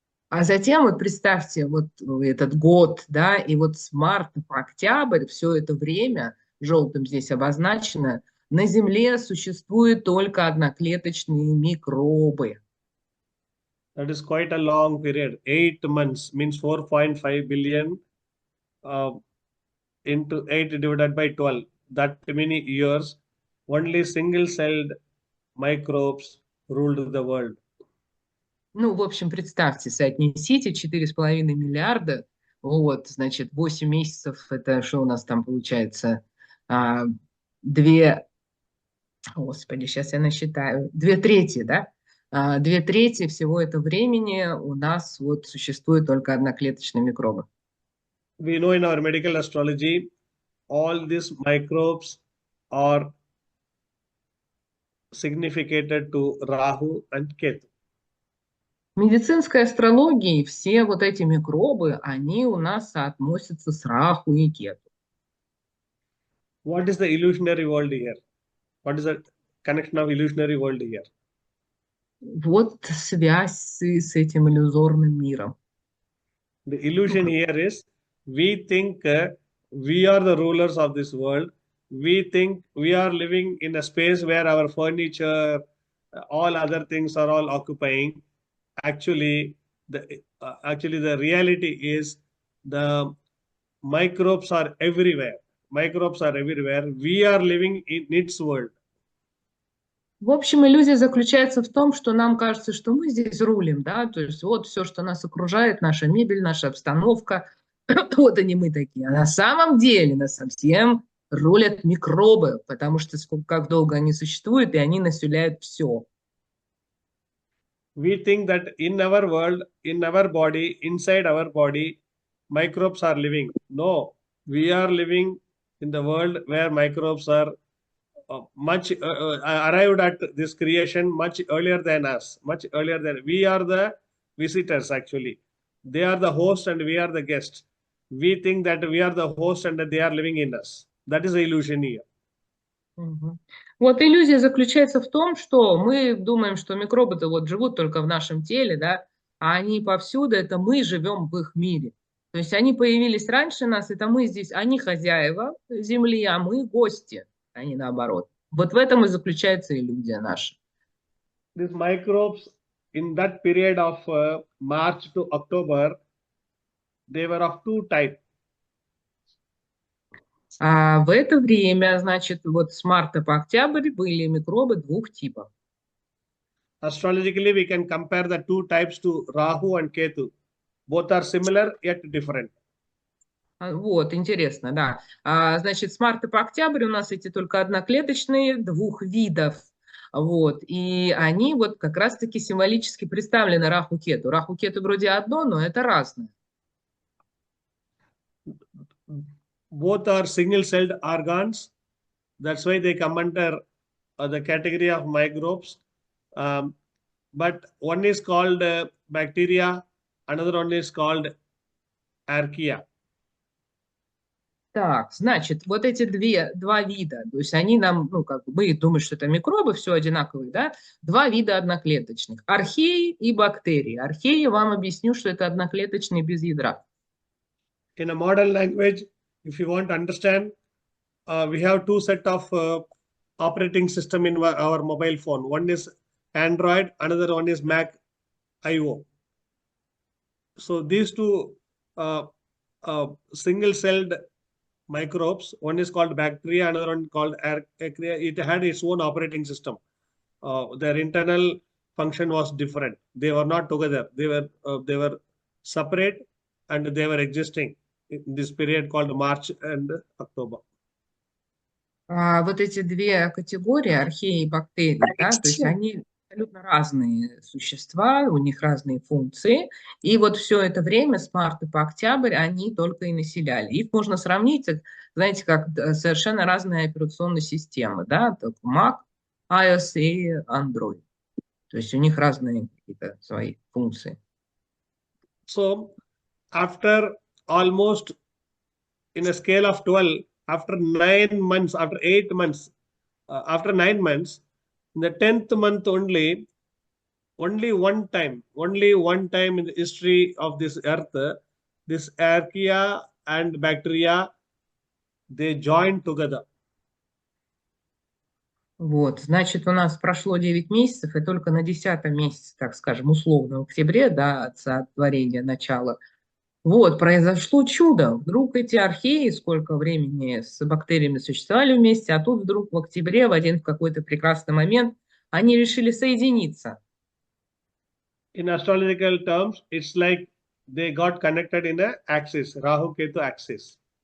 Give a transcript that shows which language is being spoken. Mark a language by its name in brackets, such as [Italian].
[Russian] А затем вот представьте вот этот год, да, и вот с марта по октябрь все это время, желтым здесь обозначено, на Земле существуют только одноклеточные микробы. [English] That is quite a long period. 8 months means 4.5 billion into 8 divided by 12. That many years, only single-celled microbes ruled the world. [Russian] Ну, в общем, представьте, соотнесите 4,5 миллиарда Вот, значит, 8 месяцев, это что у нас там получается? А, две, господи, сейчас я насчитаю, 2 трети, да? 2 трети всего этого времени у нас вот существует только одноклеточные микробы. [English] We know in our medical astrology, all these microbes are significated to Rahu and Ketu. [Russian] В медицинской астрологии все вот эти микробы, они у нас соотносятся с Раху и Кету. [English] What is the illusionary world here? What is the connection of illusionary world here? [Russian] Вот связь с этим иллюзорным миром. [English] The illusion here is we think we are the rulers of this world. We think we are living in a space where our furniture, all other things are all occupying. Actually, the reality is the microbes are everywhere. Microbes are everywhere. We are living in its world. [Russian] В общем, иллюзия заключается в том, что нам кажется, что мы здесь рулим, да, то есть вот все, что нас окружает, наша мебель, наша обстановка, вот они мы такие. А на самом деле нас совсем рулят микробы, потому что как долго они существуют, и они населяют все. [English] We think that in our world, in our body, inside our body, microbes are living. No, we are living in the world where microbes are much arrived at this creation much earlier than us, much earlier than we are the visitors actually. They are the host and we are the guest. We think that we are the host and that they are living in us. That is the illusion here. Мгм. [Russian] Вот иллюзия заключается в том, что мы думаем, что микробы-то вот живут только в нашем теле, да, а они повсюду, это мы живем в их мире. То есть они появились раньше нас, это мы здесь, они хозяева земли, а мы гости, а не наоборот. Вот в этом и заключается иллюзия наша. [English] These microbes in that period of March to October, they were of two types. [Russian] А в это время, значит, вот с марта по октябрь были микробы двух типов. [English] Astrologically, we can compare the two types to Rahu and Ketu. Both are similar yet different. [Russian] Вот, интересно, да. Значит, с марта по октябрь у нас эти только одноклеточные двух видов. Вот, и они вот как раз-таки символически представлены Раху-Кету. Раху-Кету вроде одно, но это разное. [English] Both are single-celled organs. That's why they come under the category of microbes. But one is called bacteria, another one is called archaea. [Russian] Так, значит, вот эти два вида, то есть они нам, ну, как бы мы думаем, что это микробы, все одинаковые, да, два вида одноклеточных, археи и бактерии. Археи, вам объясню, что это одноклеточные без ядра. [English] In a modern language, if you want to understand, we have two set of operating system in our mobile phone. One is Android, another one is Mac IO. So these two single-celled microbes, one is called bacteria, another one called archaea. It had its own operating system. Their internal function was different. They were not together. They were separate, and they were existing in this period called March and October. [Russian] Вот эти две категории, археи и бактерии, да, то есть они абсолютно разные существа, у них разные функции, и вот все это время с марта по октябрь они только и населяли. Их можно сравнить, знаете, как совершенно разные операционные системы, да, так Mac, iOS и Android. То есть у них разные какие-то свои функции. [English] So after almost in a scale of 12, after 9 months, after 8 months, after 9 months, in the 10th month only one time in the history of this earth, this archaea and bacteria, they joined together. [Russian] Вот, значит, у нас прошло 9 месяцев, и только на 10-м месяце, так скажем, условно, в октябре, да, от сотворения начала, вот, произошло чудо. Вдруг эти археи, сколько времени с бактериями существовали вместе, а тут вдруг в октябре, в один какой-то прекрасный момент, они решили соединиться. [English] In astrological terms, it's like they got connected in a axis, Rahu Ketu axis.